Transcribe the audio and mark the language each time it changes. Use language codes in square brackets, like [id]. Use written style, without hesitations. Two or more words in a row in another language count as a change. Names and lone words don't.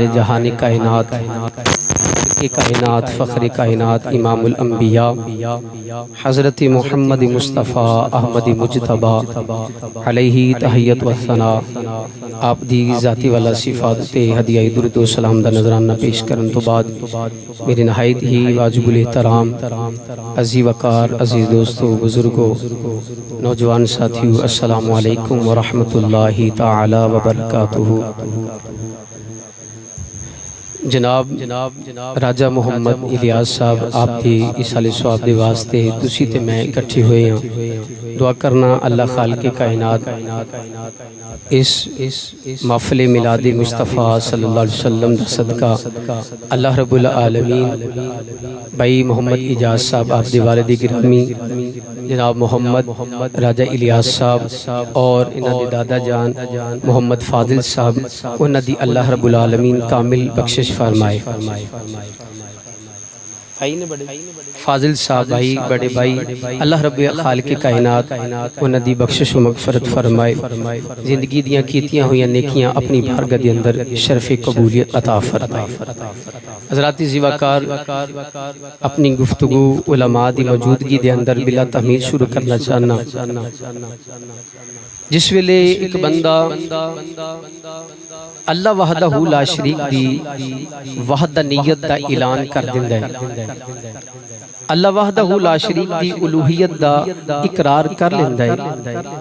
[pa] جہان کائنات کائنات فخر کائنات امام الانبیاء حضرت محمد مصطفیٰ احمد مجتبہ علیہ تحیت و ثنا آپ دی ذاتی والا صفات تے ہدیہ درود و سلام دا نظرانہ پیش کرن تو بعد میرے نہایت ہی واجب الاحترام عزیز وقار عزیز دوستو بزرگو نوجوان ساتھیو [ar] السلام علیکم ورحمت اللہ تعالی وبرکاتہ [pa] جناب راجہ محمد الیاس صاحب آپ دی اس سال سواب دے واسطے تسی تے میں اکٹھے ہوئے ہیں دعا کرنا اللہ خالق کائنات اس محفل میلاد مصطفیٰ [ar] صلی اللہ علیہ وسلم [pa] دا صدقہ اللہ رب العالمین بھائی محمد اجاز صاحب آپ دی والد گرامی جناب محمد راجہ الیاس صاحب اور انہاں دی دادا جان محمد فاضل صاحب انہاں دی اللہ رب العالمین کامل بخشش فرمائے فاضل صاحب بھائی بڑے بھائی اللہ رب خالق کائنات انہاں دی بخشش و مغفرت فرمائے زندگی دیاں کیتیاں ہوئی نیکیاں اپنی بارگاہ دے اندر شرف قبولیت عطا فرمائے حضرات زیواکار اپنی گفتگو علماء دی موجودگی دے اندر بلا تحمید شروع کرنا چاہنا جس ویلے ایک بندہ [ar] اللہ وحدہ لا شریک [pa] دی وحدانیت دا اعلان کر دیندا ہے [ar] اللہ وحدہ لا شریک [pa] دی الوہیت دا اقرار کر لیندا ہے